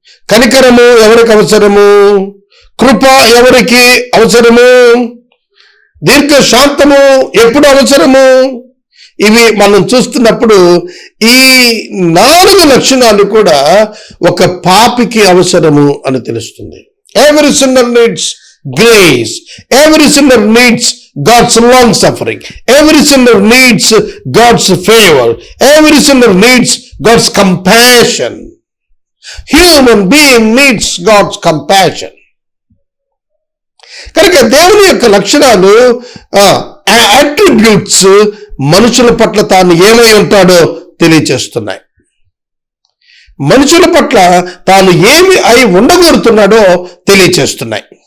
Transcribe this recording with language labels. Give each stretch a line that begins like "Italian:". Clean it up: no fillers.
Telugu: కనికరము ఎవరికి అవసరము? కృప ఎవరికి అవసరము? దీర్ఘశాంతము ఎప్పుడు అవసరము? ఇవి మనం చూస్తున్నప్పుడు ఈ 4 లక్షణాలు కూడా ఒక పాపికి అవసరము అని తెలుస్తుంది.
English: Every sinner needs grace. Every sinner needs God's long suffering. Every sinner needs God's favor. Every sinner needs God's compassion. Human being needs God's compassion.
Telugu: కనుక దేవుని యొక్క లక్షణాలు, అట్రిబ్యూట్స్ మనుషుల పట్ల తాను ఏమై ఉంటాడో తెలియచేస్తున్నాయి. మనుషుల పట్ల తాను ఏమి అయి ఉండగోరుతున్నాడో తెలియచేస్తున్నాయి.